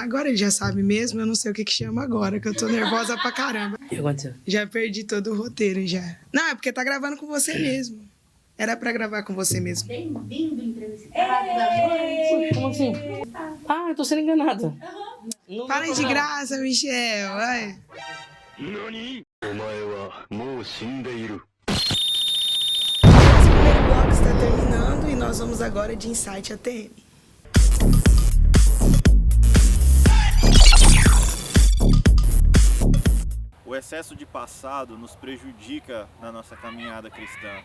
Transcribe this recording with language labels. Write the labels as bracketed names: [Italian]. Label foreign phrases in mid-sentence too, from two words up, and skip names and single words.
[Portuguese] Agora ele já sabe mesmo, eu não sei o que chama agora, que eu tô nervosa pra caramba. O que aconteceu? Já perdi todo o roteiro, já. Não, é porque tá gravando com você mesmo. Era pra gravar com você mesmo. Bem-vindo, entrevistado da noite. Como assim? Ah, eu tô sendo enganado. Parem de graça, Michel. Vai. [Japanese] NANI?! お前はもう死んでいる。 [Portuguese] Esse primeiro bloco está terminando e nós vamos agora de Insight ATM. O excesso de passado nos prejudica na nossa caminhada cristã.